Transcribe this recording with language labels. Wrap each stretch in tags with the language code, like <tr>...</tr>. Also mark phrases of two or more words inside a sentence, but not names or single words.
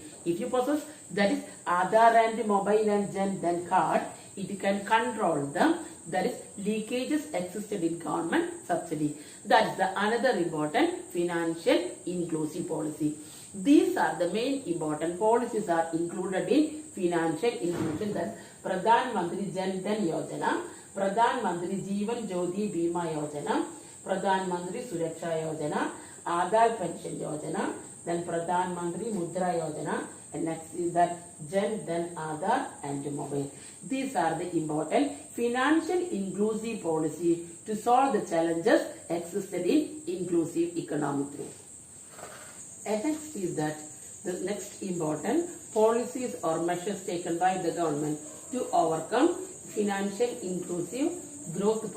<en>If you possess that is Aadhar and mobile and Jan Dhan card, it can control the, that is, leakages existed in government subsidy. That is the another important financial inclusive policy. These are the main important policies are included in financial inclusion. That's Pradhan Mantri Jan Dhan Yojana, Pradhan Mantri Jeevan Jyoti Bima Yojana, Pradhan Mantri Suraksha Yojana, Aadhar Pension Yojana, then Pradhan Mantri Mudra Yojana, and next is that Jan Dhan Aadhar and Mobile. These are the important financial inclusive policy to solve the challenges existed in inclusive economic growth. And next is that the next important policies or measures taken by the government to overcome financial inclusive growth problem.</en>